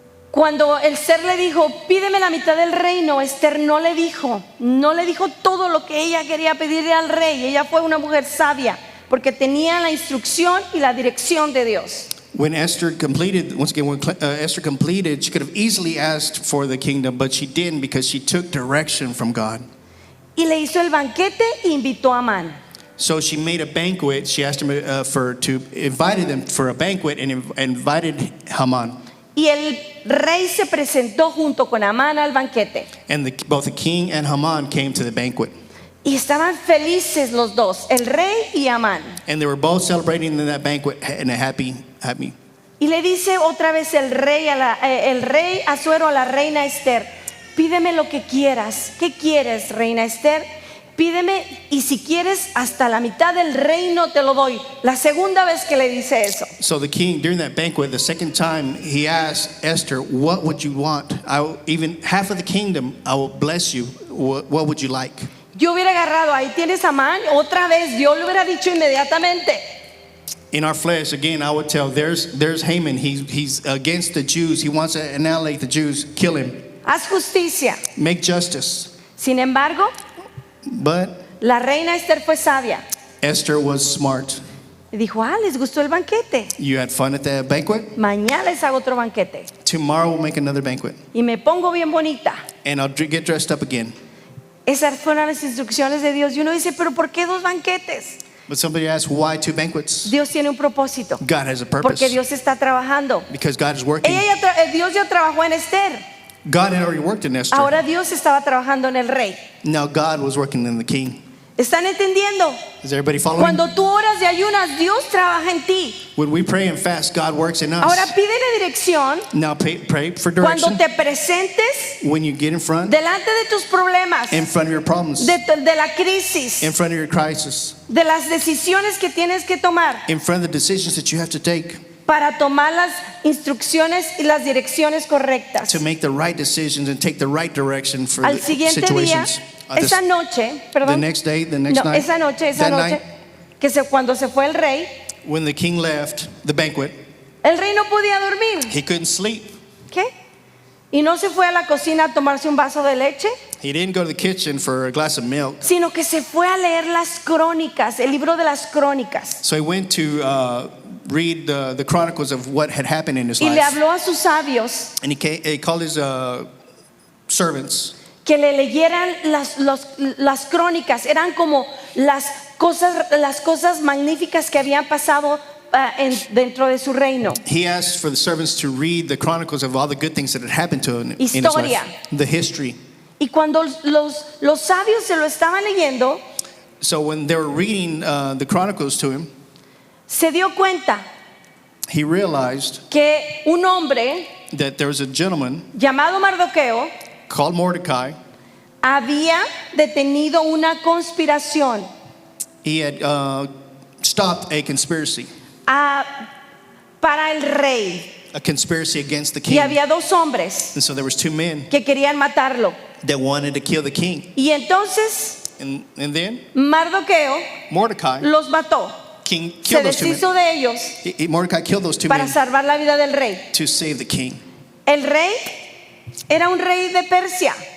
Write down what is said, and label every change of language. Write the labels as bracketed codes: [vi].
[es] Cuando el ser le dijo, pídeme la mitad del reino, Esther no le dijo todo lo que ella quería pedirle al rey. Ella fue una mujer sabia porque tenía la instrucción y la dirección de Dios. [en] When Esther completed, once again, when Esther completed, she could have easily asked for the kingdom, but she didn't because she took direction from God. [es] Y le hizo el banquete e invitó a Amán. [en] So she made a banquet. She asked him invited them for a banquet and invited Haman. [es] Y el rey se presentó junto con Amán al banquete. [en] And both the king and Haman came to the banquet. [es] Y estaban felices los dos, el rey y Amán. [en] And they were both celebrating in that banquet in a happy. [es] Y le dice otra vez el rey Asuero a la reina Esther, pídeme lo que quieras. ¿Qué quieres, reina Esther? Pídeme, y si quieres hasta la mitad del reino te lo doy. La segunda vez que le dice eso. [en] So the king, during that banquet, the second time, he asked Esther, what would you want? Even half of the kingdom, I will bless you. What would you like? [es] Yo hubiera agarrado, ahí tienes a Amán, otra vez, yo le hubiera dicho inmediatamente. [en] In our flesh, again, I would tell, there's Haman. He's against the Jews. He wants to annihilate the Jews. Kill him. [es] Haz justicia. [en] Make justice. [es] Sin embargo, [en] But [es] la reina Esther fue sabia. [en] Esther was smart. [es] Y dijo, les gustó el banquete. [en] You had fun at the banquet? [es] Mañana les hago otro banquete. [en] Tomorrow we'll make another banquet. [es] Y me pongo bien bonita. [en] And I'll get dressed up again. [es] Esas fueron las instrucciones de Dios. Y uno dice, pero ¿por qué dos banquetes? [en] But somebody asked, why two banquets? [es] Dios tiene un propósito. [en] God has a purpose. [es] Porque Dios está trabajando. [en] Because God is working. [es] Dios ya trabajó en Esther. [en] God had already worked in Esther. [es] Ahora Dios estaba trabajando en el rey. [en] Now God was working in the king. [es] ¿Están entendiendo? [en] Is everybody following? [es] Cuando tú oras y ayunas, Dios trabaja en ti. [en] When we pray and fast, God works in us. [es] Ahora pídele dirección [en] Now pray for [es] cuando [en] direction. [es] te presentes [en] When you get in front [es] delante de tus problemas, [en] of your problems, [es] de la crisis, [en] in front of your crisis, [es] de las decisiones que tienes que tomar [en] in front of the decisions that you have to take [es] para tomar las instrucciones y las direcciones correctas. [en] to make the right decisions and take the right direction for [es] Al [en] the [es] siguiente día, [en] situations. [es] esa noche, [en] The [es] perdón, [en] next day, the next [es] no, [en] night, [es] esa noche, [en] that [es] cuando se fue el rey, [en] when the king left the banquet, [es] el rey no podía dormir. [en] he couldn't sleep. [es] ¿Qué? Y no se fue a la cocina a tomarse un vaso de leche, [en] He didn't go to the kitchen for a glass of milk. [es] sino que se fue a leer las crónicas, el libro de las crónicas. [en] So he went to read the chronicles of what had happened in his [es] Y le [en] life. [es] habló a sus sabios [en] And he called his servants [es] que le leyeran las crónicas. Eran como las cosas magníficas que habían pasado dentro de su reino. [en] He asked for the servants to read the chronicles of all the good things that had happened to him in his [es] Historia. [en] life. The history. [es] Y cuando los sabios se lo estaban leyendo, [en] So when they were reading the chronicles to him, [es] se dio cuenta [en] he realized [es] que un hombre [en] that there was a gentleman [es] llamado Mardoqueo [en] called Mordecai. [es] había detenido una conspiración [en] He had stopped a conspiracy, [es] para el rey. [en] a conspiracy against the [es] Y [en] king. [es] había dos hombres [en] And so there was two men [es] que querían matarlo. [en] that wanted to kill the king. [es] Y entonces [en] And then [es] Mardoqueo [en] Mordecai, [es] los mató. [en] king, [es] Se [en] killed those two men. [es] deshizo de ellos [en] Mordecai killed those two [es] para [en] men [es] salvar la vida del rey. [en] to save the king. [es] El rey era un rey de Persia.